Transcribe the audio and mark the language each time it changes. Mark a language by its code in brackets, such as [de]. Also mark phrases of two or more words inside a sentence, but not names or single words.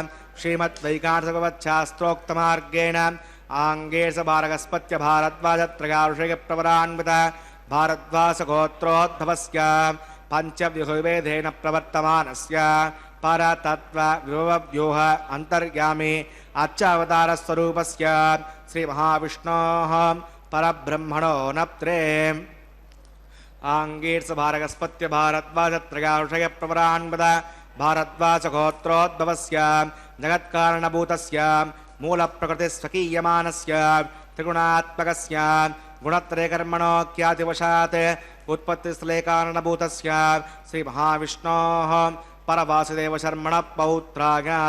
[sa] శ్రీమద్వైకాంతభగవచ్ఛాస్త్రోక్తమార్గేణ ఆంగేశ భారగస్పత్య భారద్వాజత్రయాఋషికప్రవరాన్విత భారద్వాసగోత్రోద్భవస్య పంచవ్యూహవేదేన ప్రవర్తమానస్య పరతత్వ విభవవ్యూహ అంతర్యామి అర్చావతారస్వరూపస్య శ్రీమహావిష్ణోః పరబ్రహ్మణో నప్త్రే. आङ्गीर्ष भारगस्पत्य भारद्वाजत्रयाषय प्रवरान्वद भारद्वाजगोत्रोद्भवस्य जगत्कारणभूतस्य मूलप्रकृतिस्वकीयमानस्य त्रिगुणात्मकस्य गुणत्रयकर्मणोऽख्यातिवशात् उत्पत्तिस्थले कारणभूतस्य श्रीमहाविष्णोः परवासुदेवशर्मणः पौत्राय